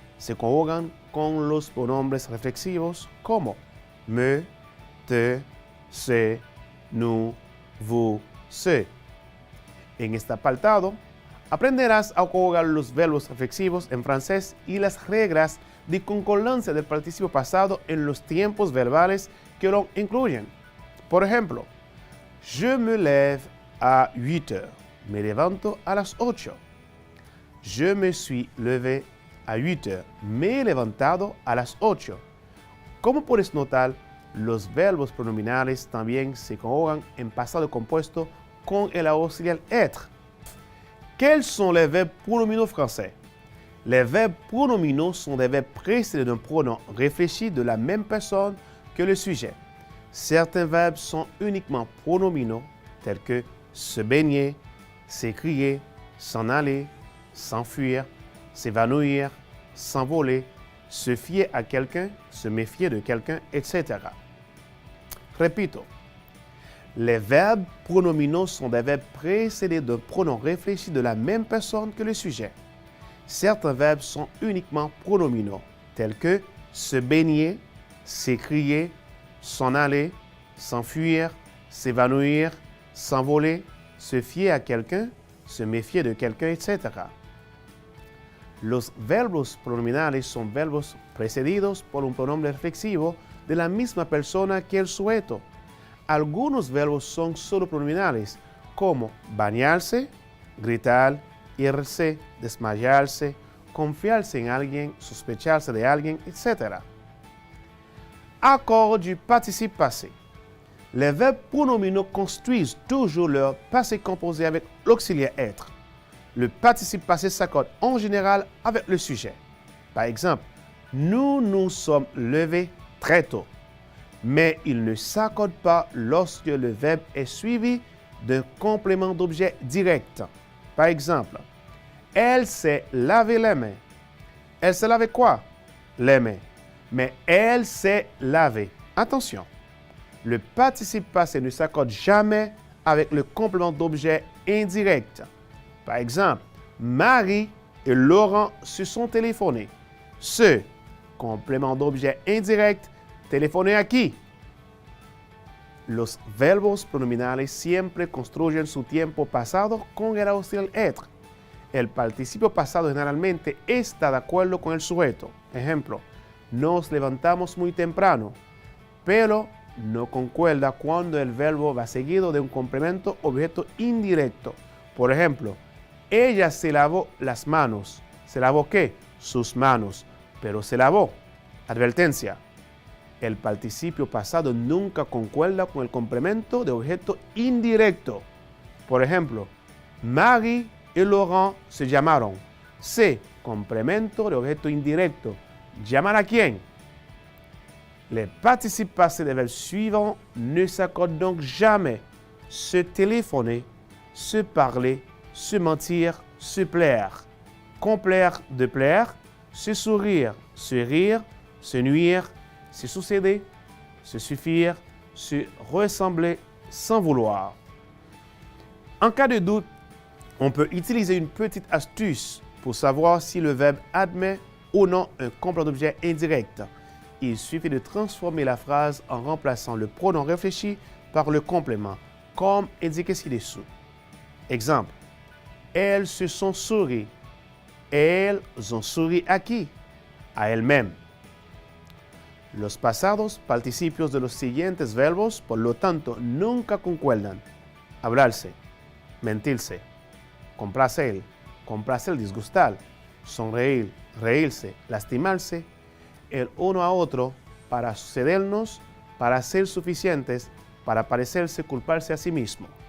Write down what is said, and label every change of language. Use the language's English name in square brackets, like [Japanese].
[Spanish] Se conjugan con los pronombres reflexivos como me, te, se, nous, vous, ce. En este apartado, aprenderás a conjugar los verbos reflexivos en francés y las reglas de concordancia del participio pasado en los tiempos verbales que lo incluyen. Por ejemplo, [French] je me lève à 8 heures. [Spanish] Me levanto a las 8. [French] Je me suis levé à 8 heures. [Spanish] Me he levantado a las 8. Como puedes notar, los verbos pronominales también se conjugan en pasado compuesto con el auxiliar être. [French] Quels sont les verbes pronominaux français? Les verbes pronominaux sont des verbes précédés d'un pronom réfléchi de la même personne que le sujet. Certains verbes sont uniquement pronominaux, tels que se baigner, s'écrier, s'en aller, s'enfuir, s'évanouir, s'envoler, se fier à quelqu'un, se méfier de quelqu'un, etc. [Spanish] Repito. [French] Les verbes pronominaux sont des verbes précédés d'un pronom réfléchi de la même personne que le sujet. Certains verbes sont uniquement pronominaux, tels que se baigner, s'écrier, s'en aller, s'enfuir, s'évanouir, s'envoler, se fier à quelqu'un, se méfier de quelqu'un, etc. [Spanish] Los verbos pronominales son verbos precedidos por un pronombre reflexivo de la misma persona que el sujeto. Algunos verbos son solo pronominales, como bañarse, gritar, irse, desmayarse, confiarse en alguien, sospecharse de alguien, etc. [French] Accord du participe passé. Les verbes pronominaux construisent toujours leur passé composé avec l'auxiliaire être. Le participe passé s'accorde en général avec le sujet. Par exemple, nous nous sommes levés très tôt. Mais il ne s'accorde pas lorsque le verbe est suivi d'un complément d'objet direct. Par exemple, elle s'est lavé les mains. Elle s'est lavé quoi? Les mains. Mais elle s'est lavée. Attention, le participe passé ne s'accorde jamais avec le complément d'objet indirect. Par exemple, Marie et Laurent se sont téléphonés. Ce complément d'objet indirect, ¿téléphoner a qui? [Spanish] Los verbos pronominales siempre construyen su tiempo pasado con el auxiliar être. El participio pasado generalmente está de acuerdo con el sujeto. Ejemplo, nos levantamos muy temprano, pero no concuerda cuando el verbo va seguido de un complemento objeto indirecto. Por ejemplo, ella se lavó las manos. ¿Se lavó qué? Sus manos. Pero se lavó. Advertencia. El participio pasado nunca concuerda con el complemento de objeto indirecto. Por ejemplo, Marie y Laurent se llamaron. Se, complemento de objeto indirecto. ¿Llamar a quién? [French] Les participes passés des verbes suivants ne s'accordent donc jamais. Se téléphoner, se parler, se mentir, se plaire. Complaire de plaire, se sourire, se rire, se nuire, se succéder, se suffire, se ressembler sans vouloir. En cas de doute, on peut utiliser une petite astuce pour savoir si le verbe admet ou non un complément d'objet indirect. Il suffit de transformer la phrase en remplaçant le pronom réfléchi par le complément, comme indiqué ci-dessous. Exemple, elles se sont souri. Elles ont souri a qui? A elles-mêmes. [Spanish] Los pasados participios de los siguientes verbos, por lo tanto, nunca concuerdan. Hablarse, mentirse, complacer, disgustar, sonreír, reírse, lastimarse, el uno a otro para sucedernos, para ser suficientes, para parecerse, culparse a sí mismo.